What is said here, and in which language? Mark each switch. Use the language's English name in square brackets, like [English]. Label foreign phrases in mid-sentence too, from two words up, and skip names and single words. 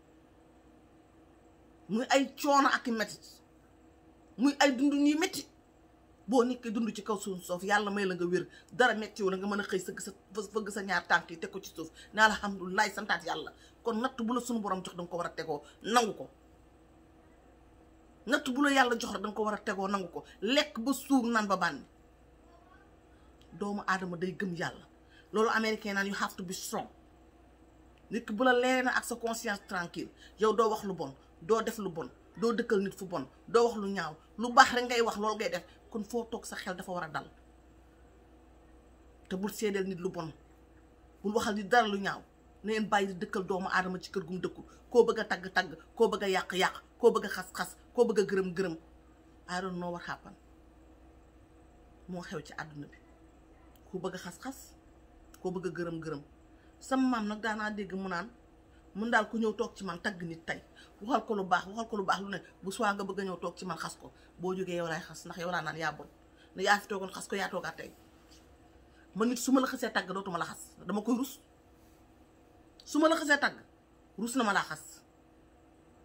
[Wolof] muy ay coono ak i métit muy ay dund ñuy métti boo nit ki dund ci kaw suuf soof yàlla may la nga wér dara metti wala nga mën a xëy fëgg sa ñaar tànk yi teg ko ci suuf ne alhamdulilah santaat yàlla kon natt bu la suñu borom jox danga ko war a tegoo nangu ko natt bu la yàlla jox rek danga ko war a tegoo nangu ko lekk ba suur naan ba bànni doomu aadama day gëm yàlla loolu américain naan [English] you have to be strong [Wolof] nit ki bu la leeree na ak sa [French] conscience tranquille [Wolof] yow doo wax lu bon doo def lu bon doo dëkkal nit fu bon doo wax lu ñaaw lu baax rek ngay wax loolu ngay def kon foo toog sa xel dafa war a dal te bul seedeel nit lu bon bul waxal nit dara lu ñaaw na ngeen bàyyi di dëkkal doomu aadama ci kër gum dëkkul koo bëgg a tagg-tagg koo bëgg a yàq-yàq koo bëgg a xas-xas koo bëgg a gërëm-gërëm [English] I don't know what happened [Wolof] moo xew ci àdduna bi koo bëgg a xas-xas koo bëgg a gërëm-gërëm sama maam nag daanaa dégg mu naan mun daal ku ñëw toog ci man tagg nit tey waxal ko lu baax lu ne bu soo nga bëgg a ñëw toog ci man xas ko boo jógee yow laay xas ndax yow laa naan yaa bon ne yaa fi toogoon xas ko yaa toogaat tey man nit su ma la xasee tagg dootuma la xas dama koy rus su ma la xasee tagg rus na ma laa xas